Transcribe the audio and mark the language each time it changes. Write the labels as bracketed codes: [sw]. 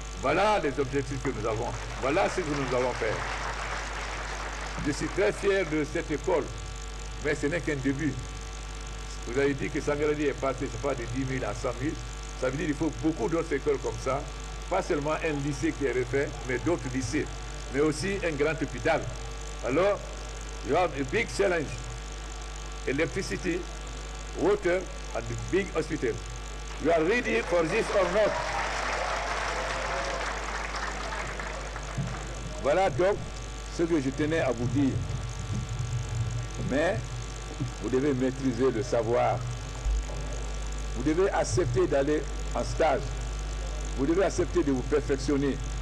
[fr] Voilà les objectifs que nous avons. Voilà ce que nous avons fait. Je suis très fier de cette école, mais ce n'est qu'un début. Vous avez dit que Sangaredi est passé, je sais pas, de 10 000 à 100 000. Ça veut dire qu'il faut beaucoup d'autres écoles comme ça. Pas seulement un lycée qui est refait, mais d'autres lycées. Mais aussi un grand hôpital. [en] Alors, you have a big challenge. Electricity, water, and the big hospital. You are ready for this or not? [fr] Voilà donc ce que je tenais à vous dire. Mais vous devez maîtriser le savoir. Vous devez accepter d'aller en stage. Vous devez accepter de vous perfectionner.